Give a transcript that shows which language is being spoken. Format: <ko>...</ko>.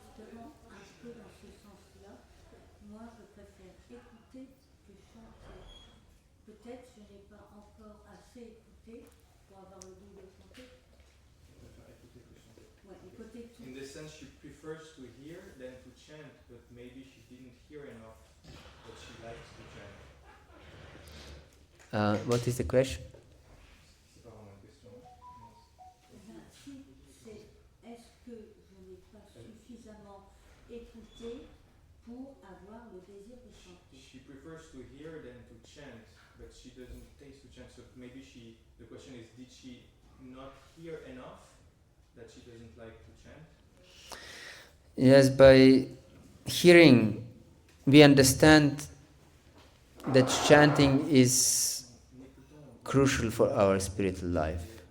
<fr>Justement, un peu dans ce sens-là, moi je préfère écouter que chanter. Peut-être je n'ai pas encore assez écouté pour avoir le goût de chanter. Ouais, écouter tout.</fr> <en>In this sense, she prefers to hear than to chant, but maybe she didn't hear enough that she likes to chant. What is the question?</en> <fr>C'est pas vraiment une question. Si c'est est-ce que je n'ai pas suffisamment écouté pour avoir le désir de chanter.</fr> <en>She prefers to hear than to chant, but she doesn't taste to chant. So maybe the question is, did she not hear enough that she doesn't like to chant? Yes, by hearing, we understand that chanting is crucial for our spiritual life.</en>